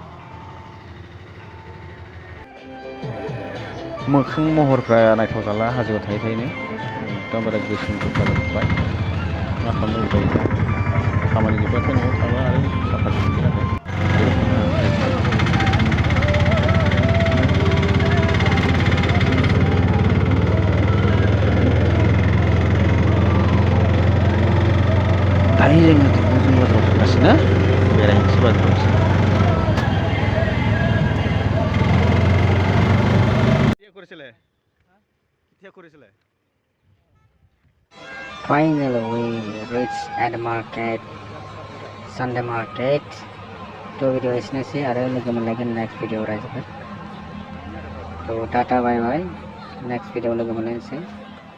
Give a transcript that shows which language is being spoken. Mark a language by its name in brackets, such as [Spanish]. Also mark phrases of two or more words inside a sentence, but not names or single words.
[Bodo] मोखां महरफ्रा नायथाव जाला हाजोआव थायै थायैनो एकदमबारे गोसोम जाजोब्बाय मा खालामनो उपाय गैया खामानि जोब्बाथाय न'आव थाबा आरो साफा सुफिनगोन आरो दायो जों बाजाराव थांगासिनो बेरायनोसै बाजाराव एसे [English] Finally, we reached at the market, Sunday market. [Bodo] तो वीडियो इसने से आरो लोगो मोनलायगोन [English] next video [Bodo] रायजोफोर तो टाटा [English] bye bye next video [Bodo] लोगो मोनलायनोसै